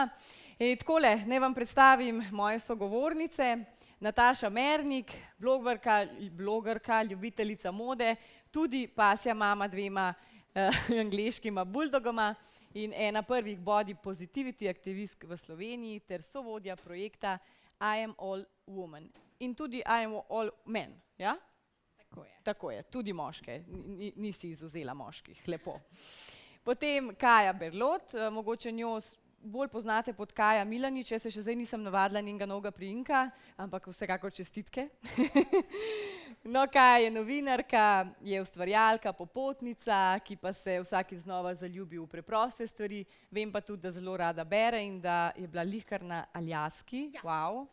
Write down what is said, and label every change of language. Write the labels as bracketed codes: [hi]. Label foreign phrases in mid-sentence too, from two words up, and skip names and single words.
[sl] Takole, naj vam predstavim moje sogovornice. Nataša Mernik, blogerka, ljubiteljica mode, tudi pasja mama dvema angleškima buldogoma in ena prvih [en] body positivity [sl] aktivistk v Sloveniji ter sovodja projekta I am all woman. In tudi I am all men, ja? Tako je. Tako je, tudi moške, nisi izvzela moških, lepo. Potem Kaja Berlot, mogoče njo bolj poznate pod Kaja Milanič, jaz se še zdaj nisem navadila njenega novega priimka, ampak vsekakor čestitke. No, Kaja je novinarka, je ustvarjalka, popotnica, ki pa se vsakič znova zaljubi v preproste stvari, vem pa tudi, da zelo rada bere in da je bila lihkar na Aljaski, wow.